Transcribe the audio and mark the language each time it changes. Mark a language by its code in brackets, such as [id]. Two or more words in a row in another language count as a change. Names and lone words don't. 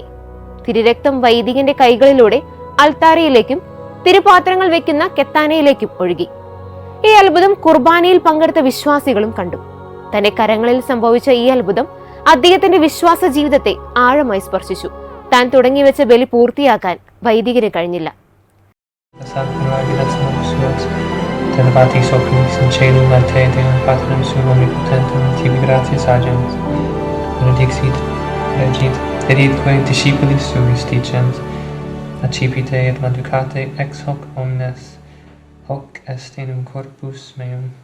[ml] തിരുരക്തം വൈദികന്റെ കൈകളിലൂടെ അൾത്താരയിലേക്കും തിരുപാത്രങ്ങൾ വെക്കുന്ന കെത്താനയിലേക്കും ഒഴുകി. ഈ അത്ഭുതം കുർബാനയിൽ പങ്കെടുത്ത വിശ്വാസികളും കണ്ടു. തന്റെ കരങ്ങളിൽ സംഭവിച്ച ഈ അത്ഭുതം അദ്ദേഹത്തിന്റെ വിശ്വാസ ജീവിതത്തെ ആഴമായി സ്പർശിച്ചു. താൻ തുടങ്ങിവെച്ച ബലി പൂർത്തിയാക്കാൻ വൈദികന് കഴിഞ്ഞില്ല. [la] Accipite et manducate ex hoc omnes, hoc est in corpus meum.